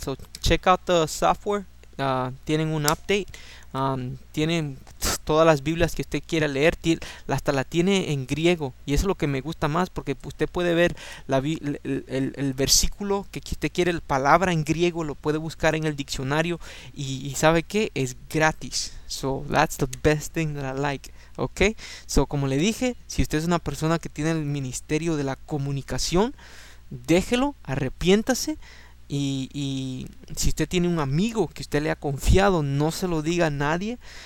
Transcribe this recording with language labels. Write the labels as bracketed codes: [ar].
[en] So, check out the software. [es] Tienen un update. Tienen todas las Biblias que usted quiera leer. Hasta la tiene en griego. Y eso es lo que me gusta más, porque usted puede ver el versículo que usted quiere, la palabra en griego, lo puede buscar en el diccionario. Y ¿sabe qué? Es gratis. [en] So, that's the best thing that I like. [es] Ok, so como le dije, si usted es una persona que tiene el ministerio de la comunicación, déjelo, arrepiéntase. Y si usted tiene un amigo que usted le ha confiado, no se lo diga a nadie.